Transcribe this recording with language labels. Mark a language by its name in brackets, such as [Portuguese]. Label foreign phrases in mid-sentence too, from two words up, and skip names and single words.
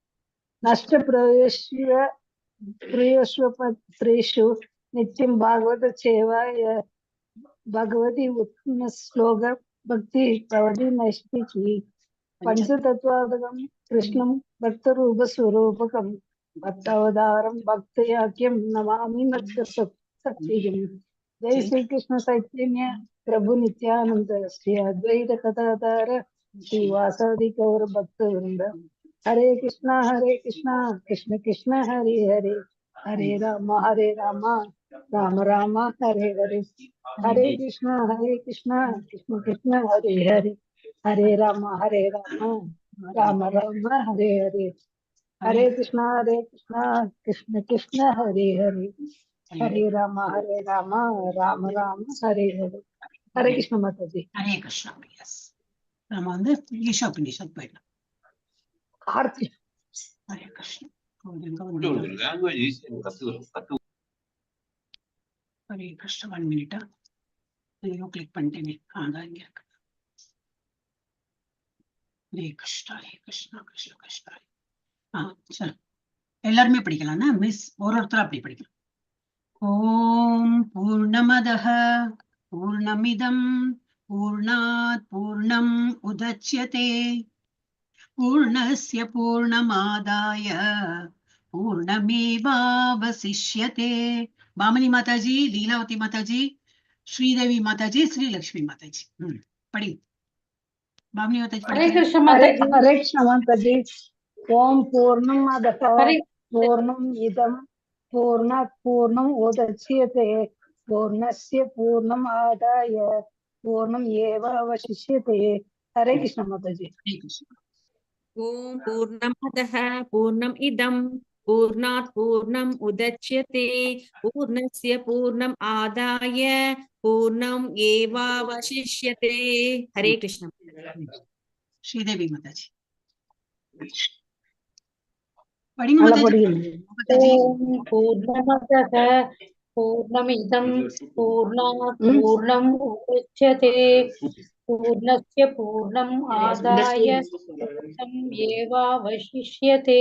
[Sanskrit] नष्टप्रेषु नित्यं भागवत सेवाय भगवती उत्तम श्लोक भक्ति प्रवधि नैष्टिकी पंचतत्वादकं कृष्णं भक्तरूप स्वरूपकं भक्तावतारं भक्तयाख्यं नमामि नतसत्सत्यम्। जय श्री कृष्ण चैतन्य प्रभु नित्यानंद श्री अद्वैत कथाधार श्रीवासादि गौर भक्तवृंद हरे कृष्णा कृष्ण कृष्ण हरे हरे हरे राम राम राम हरे हरे हरे कृष्णा कृष्ण कृष्ण हरे हरे हरे राम राम राम हरे हरे हरे कृष्णा कृष्ण कृष्ण हरे हरे हरे राम राम राम हरे हरे हरे कृष्ण [Hindi] माता जी हरे कृष्णा। [Tamil] यस நம்ம வந்து ஈஷோபனிஷத் போயிடலாம். [Hindi] आरती हरे कृष्ण हरे कृष्ण 1 मिनट [Tamil] ஐயோ கிளிக் பண்ணிட்டேனே அதான் இங்க இருக்கு. [Sanskrit] हरे कृष्णा कृष्णा कृष्णा [Tamil] சரி எல்லாருமே படிக்கலாம்னா மிஸ் ஒருத்தர் அப்படி படிக்கலாம். [Sanskrit] ओम् पूर्णमदः पूर्णमिदं पूर्णात् पूर्णम् उदच्यते पूर्णस्य पूर्णमादाय पूर्णमेवावशिष्यते. [Tamil] பாமனி மாதாஜி, லீலாவதி மாதாஜி, ஸ்ரீதேவி மாதாஜி, ஸ்ரீலக்ஷ்மி மாதாஜி படி. பாமனி மாதாஜி [Hindi] हरे [Tamil] படிக்கிறேன். [Hindi] कृष्ण माता जी हरे कृष्ण माता जी। [Sanskrit] ओम पूर्णमदः [Hindi] हरे [Sanskrit] पूर्णम् इदं पूर्णात् पूर्णम् उदच्यते पूर्णस्य पूर्णम् आदाय पूर्णम् एव अवशिष्यते। [Hindi] हरे कृष्ण माता जी। हरे कृष्ण. [Sanskrit] ओम पूर्णमदः पूर्णम् इदं पूर्णात् पूर्णम् उदच्यते पूर्णस्य पूर्णम् आदाय पूर्णम् एवावशिष्यते. [Hindi] हरे कृष्ण. श्रीदेवी माताजी. [Tamil] படிங்க நல்லா மாதாஜி. படிக்கணும். மாதாஜி. [Sanskrit] ओम् पूर्णमदः पूर्णमिदं पूर्णात् ம். पूर्णम् उदच्यते पूर्णस्य पूर्णम् आदाय पूर्णम् एवावशिष्यते.